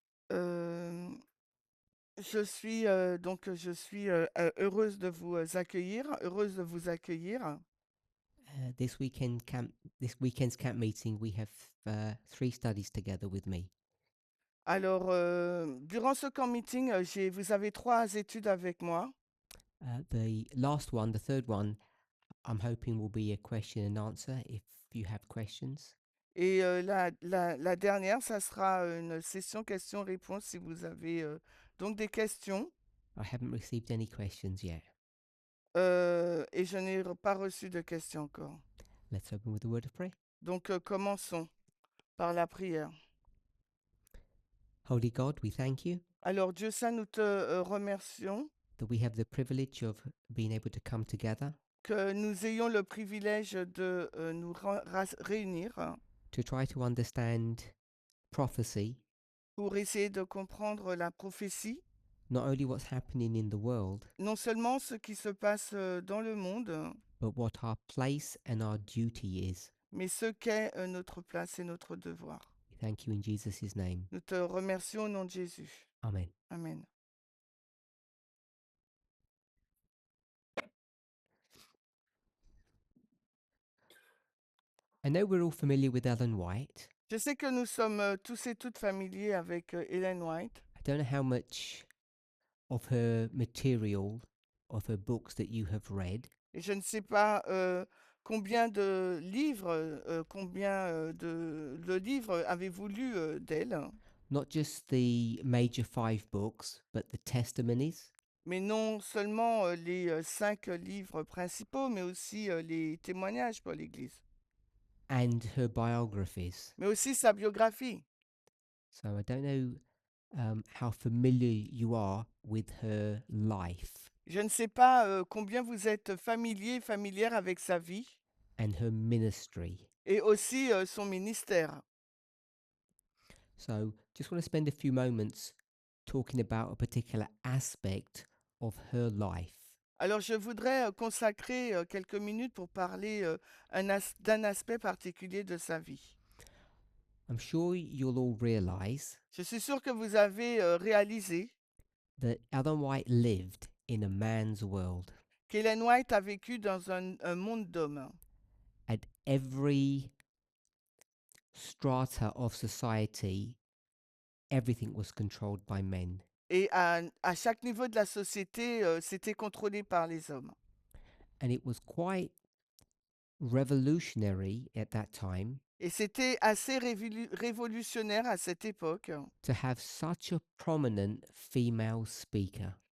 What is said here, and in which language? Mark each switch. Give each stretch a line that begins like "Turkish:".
French: Hem, je suis heureuse de vous heureuse de vous accueillir.
English: Uh, this weekend camp, this weekend's camp meeting, we have three studies together with me.
French: Alors, durant ce camp meeting, vous avez 3 études avec moi
English: The last one, the third one, I'm hoping will be a question and answer. If you have questions,
French: et la dernière, ça sera une session questions-réponses si vous avez, donc des questions,
English: I haven't received any questions yet.
French: et je n'ai pas reçu de questions encore.
English: Let's open with a word of prayer.
French: Donc, commençons par la prière.
English: Holy God, we thank you
French: Alors Dieu saint, nous te, remercions
English: that we have the privilege of being able to come together
French: que nous ayons le privilège de nous réunir
English: to try to understand prophecy,
French: pour essayer de comprendre la prophétie,
English: not only what's happening in the world,
French: non seulement ce qui se passe dans le monde,
English: but what our place and our duty is.
French: mais ce qu'est notre place et notre devoir.
English: We thank you in Jesus' name.
French: Nous te remercions au nom de Jésus.
English: Amen.
French: Amen.
English: I know we're all familiar with Ellen White.
French: Je sais que nous sommes tous et toutes familiers avec Ellen White.
English: I don't know how much of her material, of her books that you have read,
French: Et je ne sais pas combien de livres, de livres avez-vous lu d'elle,
English: not just the major 5 books, but the testimonies
French: mais non seulement les 5 livres principaux, mais aussi les témoignages pour l'Église,
English: and her biographies.
French: mais aussi sa biographie.
English: So I don't know how familiar you are with her life
French: Je ne sais pas combien vous êtes familière avec sa vie
English: and her ministry.
French: et aussi son ministère.
English: So just want to spend a few moments talking about a particular aspect of her life.
French: Alors je voudrais consacrer quelques minutes pour parler d'un aspect particulier de sa vie.
English: I'm sure you'll all realize
French: Je suis sûre que vous avez réalisé
English: that Ellen White lived in a man's world.
French: qu'Ellen White a vécu dans un monde d'hommes.
English: At every strata of society, everything was controlled by men.
French: Et à chaque niveau de la société, c'était contrôlé par les hommes.
English: And it was quite revolutionary at that time
French: Et c'était assez révolutionnaire à cette époque
English: to have such a prominent female speaker.